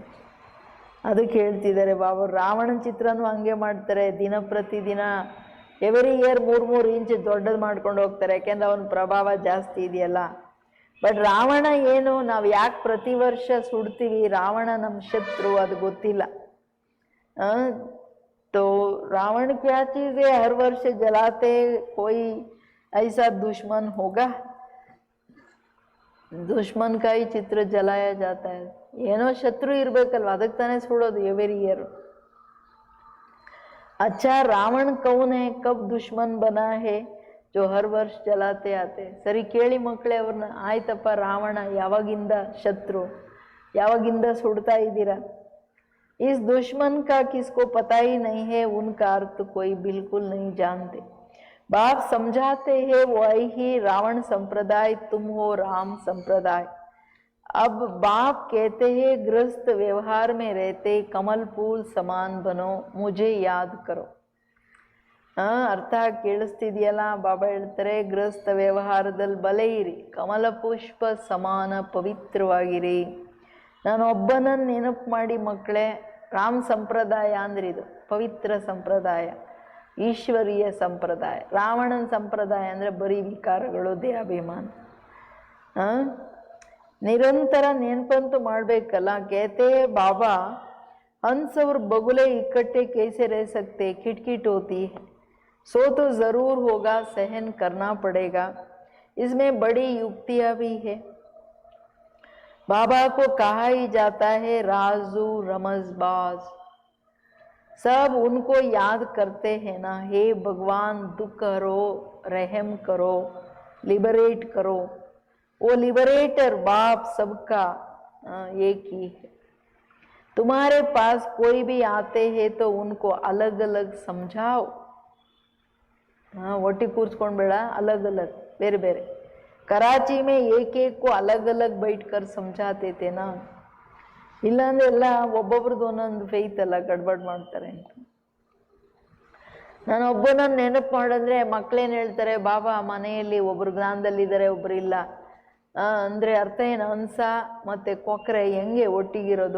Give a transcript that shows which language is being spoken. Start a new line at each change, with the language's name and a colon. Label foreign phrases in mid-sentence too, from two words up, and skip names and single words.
Kannada: ಅದಕ್ಕೆ ಹೇಳ್ತಿದ್ದಾರೆ ಬಾಬಾ, ರಾವಣನ ಚಿತ್ರನೂ ಹಂಗೆ ಮಾಡ್ತಾರೆ, ದಿನ ಪ್ರತಿದಿನ
English: every year
Kannada: 3-3 ಇಂಚ್ ದೊಡ್ಡದು ಮಾಡ್ಕೊಂಡು ಹೋಗ್ತಾರೆ, ಯಾಕೆಂದ್ರೆ ಅವನ ಪ್ರಭಾವ ಜಾಸ್ತಿ ಇದೆಯಲ್ಲ। ಬಟ್ ರಾವಣ ಏನು, ನಾವು ಯಾಕೆ ಪ್ರತಿ ವರ್ಷ ಸುಡ್ತೀವಿ, ರಾವಣ ನಮ್ಮ ಶತ್ರು, ಅದು ಗೊತ್ತಿಲ್ಲ।
Hindi: तो रावण क्या चीज है, हर वर्ष जलाते, कोई ऐसा दुश्मन होगा? दुश्मन का ही चित्र जलाया जाता है।
Kannada: ಏನೋ ಶತ್ರು ಇರ್ಬೇಕಲ್ವ, ಅದಕ್ಕೆ ತಾನೇ ಸುಡೋದು
English: every year.
Hindi: अच्छा रावण कौन है, कब दुश्मन बना है जो हर वर्ष जलाते आते?
Kannada: ಸರಿ ಕೇಳಿ ಮಕ್ಕಳೇ ಅವ್ರನ್ನ, ಆಯ್ತಪ್ಪ ರಾವಣ ಯಾವಾಗಿಂದ ಶತ್ರು, ಯಾವಾಗಿಂದ ಸುಡ್ತಾ ಇದ್ದೀರಾ?
Hindi: इस दुश्मन का किसको पता ही नहीं है, उनका अर्थ कोई बिल्कुल नहीं जानते। बाप समझाते हैं वही रावण संप्रदाय, तुम हो राम संप्रदाय। अब बाप कहते हैं गृहस्थ व्यवहार में रहते कमल फूल समान बनो, मुझे याद करो।
Kannada: ಅರ್ಥ ಕೇಳಿಸ್ತಿದೆಯಲ್ಲ? ಬಾಬಾ ಹೇಳ್ತಾರೆ, ಗೃಹಸ್ಥ ವ್ಯವಹಾರದಲ್ಲಿ ಬಲೆ ಇರಿ, ಕಮಲ ಪುಷ್ಪ ಸಮಾನ ಪವಿತ್ರವಾಗಿರಿ, ನಾನು ಒಬ್ಬನನ್ನು ನೆನಪು ಮಾಡಿ ಮಕ್ಕಳೇ। ರಾಮ್ ಸಂಪ್ರದಾಯ ಅಂದ್ರೆ ಇದು ಪವಿತ್ರ ಸಂಪ್ರದಾಯ, ಈಶ್ವರೀಯ ಸಂಪ್ರದಾಯ। ರಾವಣನ ಸಂಪ್ರದಾಯ ಅಂದ್ರೆ ಬರೀ ವಿಕಾರಗಳು, ದೇಹಾಭಿಮಾನ। ನಿರಂತರ ನೆನಪಂತೂ ಮಾಡಬೇಕಲ್ಲ।
Hindi: कहते बाबा हंस और बगुले इकट्ठे कैसे रह सकते, खिटखिट होती है, सो तो जरूर होगा, सहन करना पड़ेगा, इसमें बड़ी युक्तियां भी है। बाबा को कहा ही जाता है राजू रमजबाज, सब उनको याद करते हैं ना, हे भगवान दुख हरो, रहम करो, लिबरेट करो। वो लिबरेटर बाप सबका एक ही है। तुम्हारे पास कोई भी आते हैं तो उनको अलग अलग समझाओ।
Kannada: ಒಟ್ಟಿಗೆ ಕೂರಿಸ್ಕೊಂಡ್ಬೇಡ,
Hindi: अलग अलग
Kannada: ಬೇರೆ ಬೇರೆ।
Hindi: कराची में एक एक को अलग अलग बैठ कर समझाते थे ना,
Kannada: ಇಲ್ಲಾಂದ್ರೆ ಎಲ್ಲ ಒಬ್ಬೊಬ್ರದ್ದು ಒಂದೊಂದು ಫೇತ್ ಎಲ್ಲ ಗಡ್ಬಡ್ ಮಾಡ್ತಾರೆ ಅಂತ। ನಾನು ಒಬ್ಬನನ್ನು ನೆನಪು ಮಾಡಿದ್ರೆ ಮಕ್ಕಳೇನು ಹೇಳ್ತಾರೆ, ಬಾಬಾ ಮನೆಯಲ್ಲಿ ಒಬ್ರು ಜ್ಞಾನದಲ್ಲಿದ್ದಾರೆ ಒಬ್ರು ಇಲ್ಲ ಅಂದ್ರೆ ಅರ್ಥ ಏನು, ಹಂಸ ಮತ್ತೆ ಕೊಕ್ಕರೆ ಹೆಂಗೆ ಒಟ್ಟಿಗಿರೋದು?